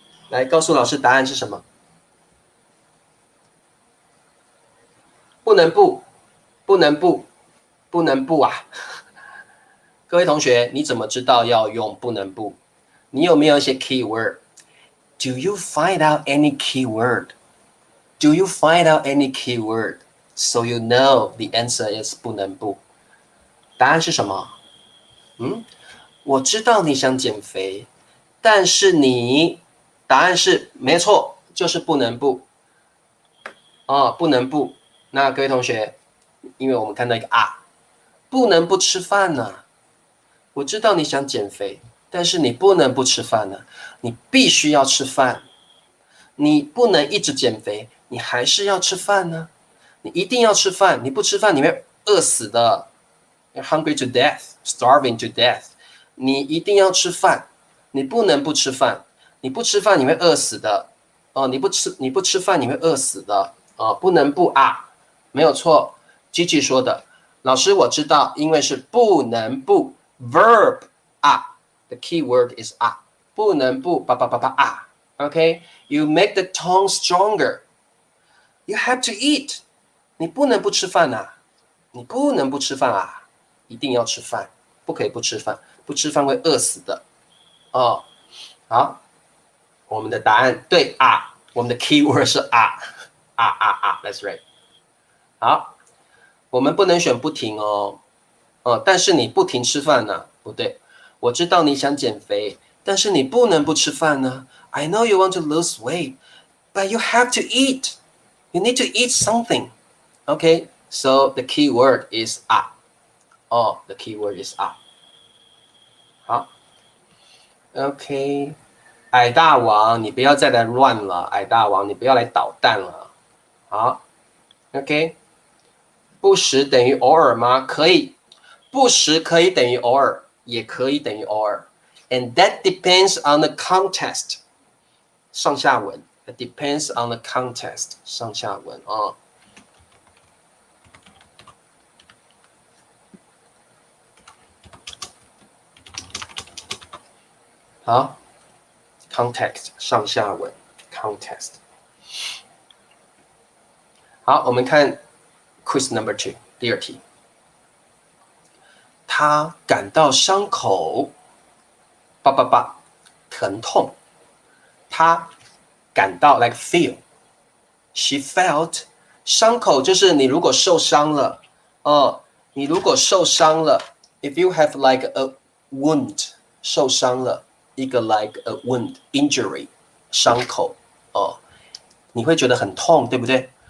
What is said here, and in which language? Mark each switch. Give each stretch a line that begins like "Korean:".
Chinese: 来告诉老师答案是什么？不能不，不能不，不能不啊！各位同学，你怎么知道要用不能不？你有没有一些 key word？
English: Do you find out any keyword? Do you find out any keyword? So you know the answer is 不能不。
Chinese: 答案是什么？我知道你想减肥，但是你，答案是没错，就是不能不。不能不。那各位同学，因为我们看到一个不能不吃饭呢。我知道你想减肥，但是你不能不吃饭呢，你必须要吃饭。你不能一直减肥，你还是要吃饭呢。你一定要吃饭，你不吃饭你会饿死的。
English: You're hungry to death, starving to death。
Chinese: 你一定要吃饭，你不能不吃饭。你不吃饭你会饿死的。你不吃饭你会饿死的。不能不啊，没有错。 Gigi 说的，老师我知道，因为是不能不 verb 啊 ，
English: the key word is
Chinese: 啊，不能不叭叭叭叭啊。
English: Okay, you make the tone stronger. You have to eat.
Chinese: 你不能不吃饭啊，你不能不吃饭啊，一定要吃饭，不可以不吃饭，不吃饭会饿死的。好，我们的答案对啊，我们的 key word 是啊，
English: That's right。
Chinese: 好，我们不能选不停哦，但是你不停吃饭呢，不对。我知道你想减肥，但是你不能不吃饭呢。
English: I know you want to lose weight, but you have to eat. You need to eat something. Okay, so the key word is 啊。the key word is 啊。
Chinese: 好 ，OK， 矮大王，你不要再来乱了，矮大王，你不要来捣蛋了。好 ，OK， 不时等于偶尔吗？可以，不时可以等于偶尔，也可以等于偶尔。
English: And that depends on the context。上下文 ，it depends on the context。
Chinese: 上下文啊。好 ，context 上下文 context。好，我们看 quiz number 2， 第2题。他感到伤口叭叭叭疼痛。他感到
English: like feel。
Chinese: She felt 伤口就是你如果受伤了，你如果受伤了 ，
English: if you have like a wound
Chinese: 受伤了，一个
English: like a wound injury
Chinese: 伤口你会觉得很痛，对不对？